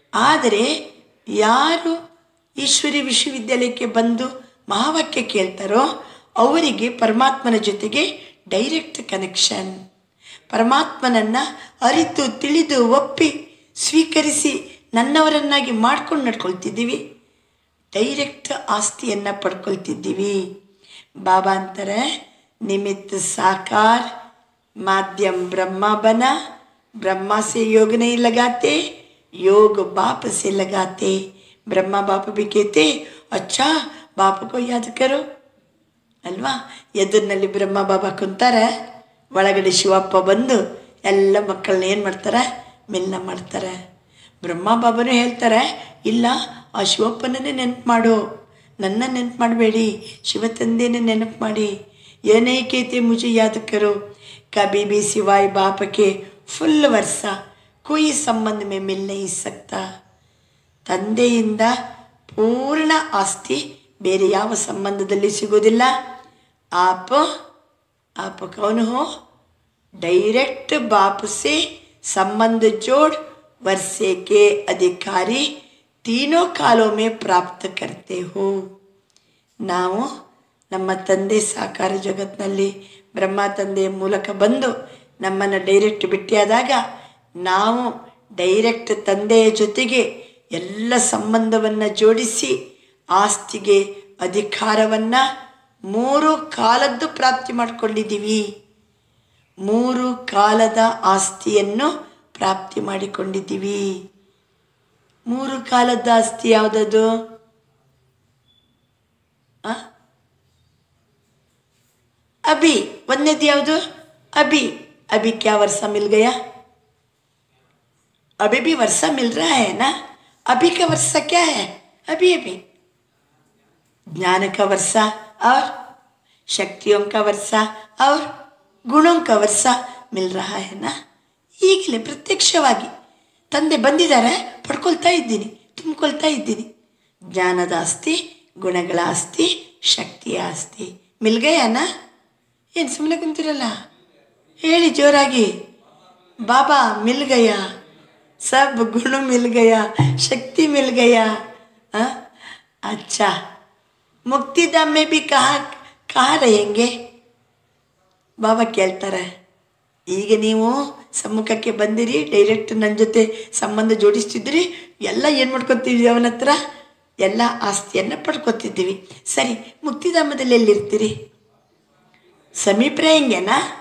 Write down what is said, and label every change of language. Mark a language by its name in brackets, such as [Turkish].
[Kannada] ಆದರೆ ಯಾರು ಈಶ್ವರಿ ವಿಶ್ವವಿದ್ಯಾಲಯಕ್ಕೆ ಬಂದು ಮಹಾವಾಕ್ಯ ಕೇಳ್ತಾರೋ ಅವರಿಗೆ ಪರಮಾತ್ಮನ ಜೊತೆಗೆ ಡೈರೆಕ್ಟ್ ಕನೆಕ್ಷನ್. ಪರಮಾತ್ಮನನ್ನು ಅರಿತು ತಿಳಿದು ಒಪ್ಪಿ ಸ್ವೀಕರಿಸಿ ನನ್ನವರನ್ನಾಗಿ ಮಾಡ್ಕೊಂಡು ನಡ್ಕೊಳ್ತಿದ್ದೀವಿ. ಡೈರೆಕ್ಟ್ ಆಸ್ತಿಯನ್ನು ಪಡ್ಕೊಳ್ತಿದ್ದೀವಿ. ಬಾಬಾ ಅಂತಾರೆ, ನಿಮಿತ್ತ ಸಾಕಾರ [Hindi] माध्यम ब्रह्मा बना, ब्रह्मा से योग नहीं लगाते, योग बाप से लगाते. ब्रह्मा बाप भी कहते अच्छा बाप को याद करो [Kannada] ಅಲ್ವಾ? ಎದುರಿನಲ್ಲಿ ಬ್ರಹ್ಮ ಬಾಬಾ ಕುಂತಾರೆ, ಒಳಗಡೆ ಶಿವಪ್ಪ ಬಂದು ಎಲ್ಲ ಮಕ್ಕಳನ್ನ ಏನು ಮಾಡ್ತಾರೆ? ಮಿಲನ ಮಾಡ್ತಾರೆ. ಬ್ರಹ್ಮ ಬಾಬಾನೂ ಹೇಳ್ತಾರೆ, ಇಲ್ಲ ಆ ಶಿವಪ್ಪನನ್ನೇ ನೆನಪು ಮಾಡು, ನನ್ನ ನೆನಪು ಮಾಡಬೇಡಿ, ಶಿವ ತಂದೆನೇ ನೆನಪು ಮಾಡಿ. [Hindi] ಏನೇ ಕೇತೆ ಮುझे याद करो, कभी भी सिवाय बाप के फुल वर्षा कोई संबंध में मिल नहीं सकता. [Kannada] ತಂದೆಯಿಂದ ಪೂರ್ಣ ಆಸ್ತಿ ಬೇರೆ ಯಾವ ಸಂಬಂಧದಲ್ಲಿ ಸಿಗೋದಿಲ್ಲ. [Hindi] आप कौन हो? डायरेक्ट बाप से संबंध जोड़ वर्षे के अधिकारी तीनों कालों में प्राप्त करते हो. [Kannada] ನಾವು ನಮ್ಮ ತಂದೆ ಸಾಕಾರ ಜಗತ್ತಿನಲ್ಲಿ ಬ್ರಹ್ಮ ತಂದೆಯ ಮೂಲಕ ಬಂದು ನಮ್ಮನ್ನು ಡೈರೆಕ್ಟ್ ಭೇಟಿಯಾದಾಗ ನಾವು ಡೈರೆಕ್ಟ್ ತಂದೆಯ ಜೊತೆಗೆ ಎಲ್ಲ ಸಂಬಂಧವನ್ನು ಜೋಡಿಸಿ ಆಸ್ತಿಗೆ ಅಧಿಕಾರವನ್ನು 3 ಕಾಲದ್ದು ಪ್ರಾಪ್ತಿ ಮಾಡಿಕೊಂಡಿದ್ದೀವಿ. 3 ಕಾಲದ ಆಸ್ತಿಯನ್ನು ಪ್ರಾಪ್ತಿ ಮಾಡಿಕೊಂಡಿದ್ದೀವಿ. 3 ಕಾಲದ ಆಸ್ತಿ ಯಾವುದದು? [Hindi] अभी [Kannada] ಒಂದನೇದು ಯಾವುದು? [Hindi] अभी अभी क्या वर्षा मिल गया? अभी भी वर्षा मिल रहा है ना? अभी का वर्षा क्या है? अभी अभी ज्ञान का वर्षा और शक्तियों का वर्षा और गुणों का वर्षा मिल रहा है ना? [Kannada] ಈಗಲೇ ಪ್ರತ್ಯಕ್ಷವಾಗಿ ತಂದೆ ಬಂದಿದ್ದಾರೆ, ಪಡ್ಕೊಳ್ತಾ ಇದ್ದೀನಿ, ತುಂಬಿಕೊಳ್ತಾ ಇದ್ದೀನಿ. ಜ್ಞಾನದ ಆಸ್ತಿ, ಗುಣಗಳ ಆಸ್ತಿ, ಶಕ್ತಿಯ ಆಸ್ತಿ [Hindi] ಮಿಲ್ ಗಯಾನ? [Kannada] ಏನು ಸುಮ್ಮನೆ ಕುಂತಿರಲ್ಲ, ಹೇಳಿ ಜೋರಾಗಿ. [Hindi] ಬಾಬಾ ಮಿಲ್ ಗಯಾ, सब गुण मिल गया, शक्ति मिल गया. अच्छा, मुक्तिधाम में भी कहाँ रहेंगे? [Kannada] ಬಾಬಾ ಕೇಳ್ತಾರೆ, ಈಗ ನೀವು ಸಮ್ಮುಖಕ್ಕೆ ಬಂದಿರಿ, ಡೈರೆಕ್ಟ್ ನನ್ನ ಜೊತೆ ಸಂಬಂಧ ಜೋಡಿಸ್ತಿದ್ರಿ, ಎಲ್ಲ ಏನು ಮಾಡ್ಕೊತಿದ್ವಿ? ಅವನ ಹತ್ರ ಎಲ್ಲ ಆಸ್ತಿಯನ್ನು ಪಡ್ಕೊತಿದ್ದೀವಿ. ಸರಿ, ಮುಕ್ತಿಧಾಮದಲ್ಲಿ ಎಲ್ಲಿರ್ತೀರಿ? ಸಮೀಪ ಹೆಂಗೆನಾ?